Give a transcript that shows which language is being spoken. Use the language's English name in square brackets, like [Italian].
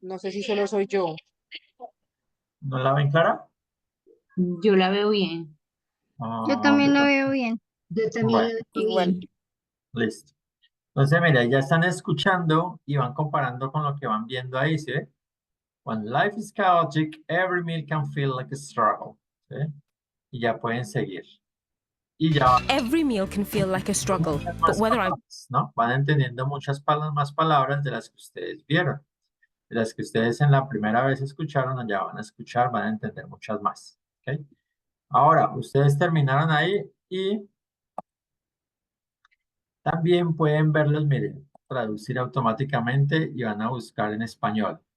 [Spanish] No sé si solo soy yo. ¿no la ven clara? Yo la veo bien. Yo también lo Bueno, veo bien. Igual. listo. Entonces, mira, ya están escuchando y van comparando con lo que van viendo ahí, ¿sí? [English] When life is chaotic, every meal can feel like a struggle. [Spanish] ¿Sí? Y ya pueden seguir. Y ya [English] every meal can feel like a struggle. [Spanish] van [English] But whether I'm [Spanish] palabras, ¿no? Van entendiendo muchas más palabras de las que ustedes vieron. De las que ustedes en la primera vez escucharon, ya van a escuchar, van a entender muchas más. ¿Ok? Ahora, ustedes terminaron ahí y también pueden verlos, miren, traducir automáticamente y van a buscar en español.